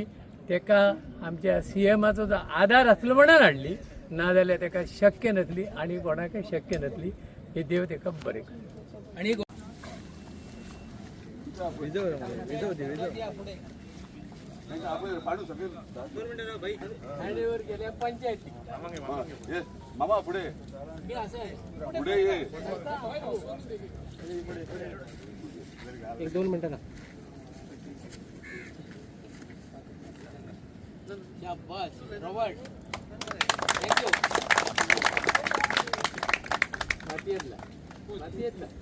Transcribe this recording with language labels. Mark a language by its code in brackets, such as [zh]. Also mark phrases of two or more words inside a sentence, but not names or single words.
[kok] तेका आमच्या CMाचो जो आधार आसलो म्हणून हाडली, नाजाल्यार तेका शक्य नासली आणि कोणाकय शक्य नासली. हे देव तेका बरें करूं. आणि हँडओव्हर केल्या पंचायती. ये मामा पुढे पुढे ये. एक 2 मिनिटं ना. शाबास रॉबर्ट, थँक्यू. माती येतला.